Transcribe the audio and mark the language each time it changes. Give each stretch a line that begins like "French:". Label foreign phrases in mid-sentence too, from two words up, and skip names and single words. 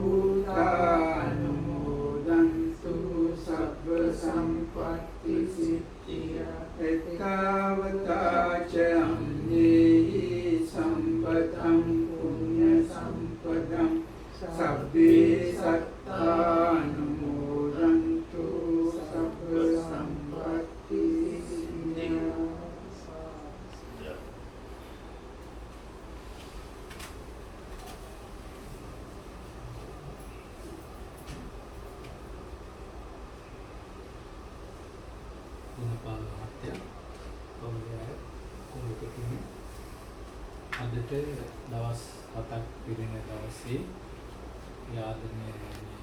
Pali: භූතානුමෝදන්තු සබ්බ සම්පත්ති සිද්ධියා එතාවතාචරං දේහි සම්පතං පුඤ්ඤ සම්පදං සබ්බේ සත්තානුමෝදන්තු සබ්බ සම්පත්ති සිද්ධියා
Sinhala: ගුණපාල මහත්තයා කොහොමද කොහොමද කියන්නේ අදට දවස් 7ක් පිරෙන දවසේ යාදනීය